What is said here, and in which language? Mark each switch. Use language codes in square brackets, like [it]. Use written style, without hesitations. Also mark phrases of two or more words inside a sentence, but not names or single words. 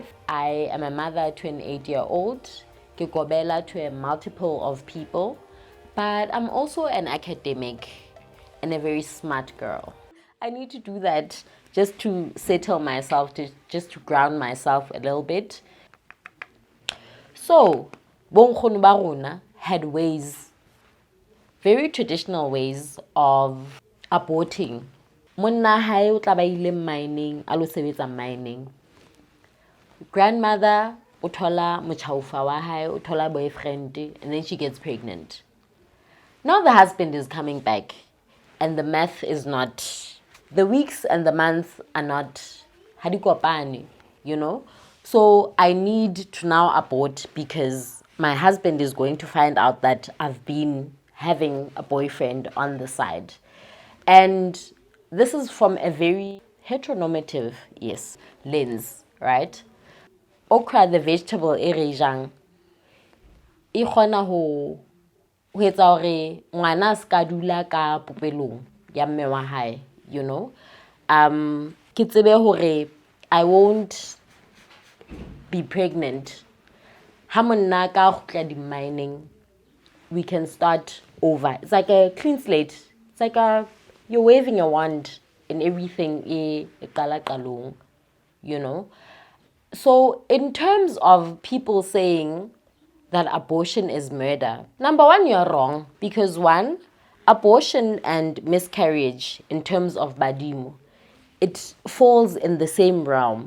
[en] I am a mother to an 8-year-old, [st] ke kobela [en] to a multiple of people, but I'm also an academic and a very smart girl. I need to do that just to settle myself, just to ground myself a little bit. So, [st] bonkgono ba rona [en] had ways, very traditional ways of aborting. [st] Monna hae o tla ba ile mining, a lo sebetsa mining. Grandmother o thola motjhaufa wa hae, o thola boyfriend, [en] and then she gets pregnant. Now the husband is coming back, and the math is not, the weeks and the months are not [st] ha di kopane, [en] you know. So I need to now abort because my husband is going to find out that I've been having a boyfriend on the side. And this is from a very heteronormative, yes, lens, right? Okra, the vegetable, [st] e re jang, e kgona ho etsa hore ngwana a ska dula ka popelong ya mme wa hae, [en] you know. [st] Ke tsebe hore [en] I won't be pregnant. [st] Ha monna ka khutla di mining, [en] we can start over. It's like a clean slate. It's like you're waving a wand and everything [st] e qala qalong, [en] you know. So in terms of people saying that abortion is murder, number one, you're wrong, because one, abortion and miscarriage in terms of badimo, it falls in the same realm.